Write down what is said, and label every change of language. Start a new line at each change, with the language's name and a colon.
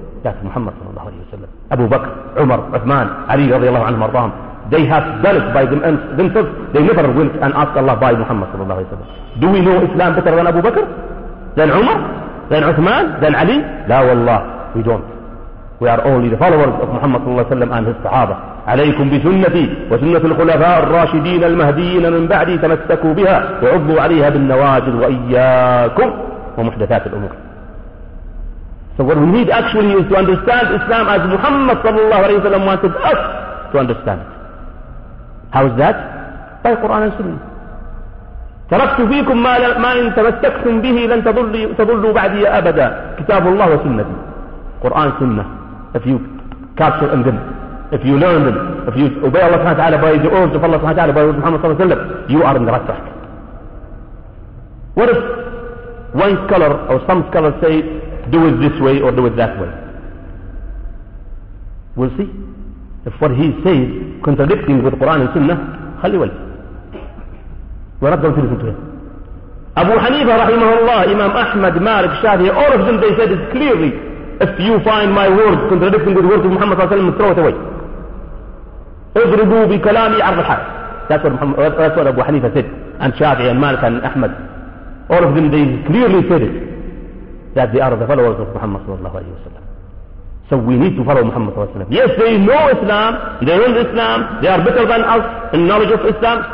English: That's Muhammad sallallahu alayhi wa sallam. Abu Bakr, Umar, Uthman, Ali radiallahu anhu marzahum. They have done it by themselves. They never went and asked Allah by Muhammad sallallahu alayhi wa sallam. Do we know Islam better than Abu Bakr? Than Umar? Than Uthman? Than Ali? La wallah, we don't. We are only the followers of Muhammad sallallahu alayhi wa sallam and his sahaba.
Arabic: عليكم بسنتي وسنة الخلفاء الراشدين المهديين من بعدي تمسكوا بها وعضوا عليها بالنواجذ وإياكم ومحدثات الأمور.
English: So what we need actually is to understand Islam as Muhammad sallallahu alayhi wa sallam wanted us to understand it. How is that? By Quran and Sunnah.
Arabic: تركت فيكم ما إن تمسكتم به لن تضلوا بعدي أبدا. كتاب الله وسنتي.
English: Quran, Sunnah. If you capture in them, if you learn them, if you obey Allah subhanahu wa ta'ala by the orders of Allah subhanahu wa ta'ala by Muhammad sallallahu alayhi wa sallam, you are in the right track. What if one scholar or some scholars say, do it this way or do it that way. We'll see. If what he says contradicting with Quran and Sunnah,
Arabic: خلي ولي.
English: We're not going to listen to him. Abu Hanifa rahimahullah, Imam Ahmad, Malik, Shafi, all of them, they said it clearly. If you find my words contradicting with the words of Muhammad sallallahu alaihi wasallam, throw it away.
Arabic: اضربوا بكلامي عرض الحال.
English: That's what Abu Hanifa said. And Shafi and Malik and Ahmad, all of them, they clearly said it, that they are the followers of Muhammad sallallahu alaihi wasallam. So we need to follow Muhammad sallallahu alaihi wasallam. Yes, they know Islam, they learn Islam, they are better than us in knowledge of Islam.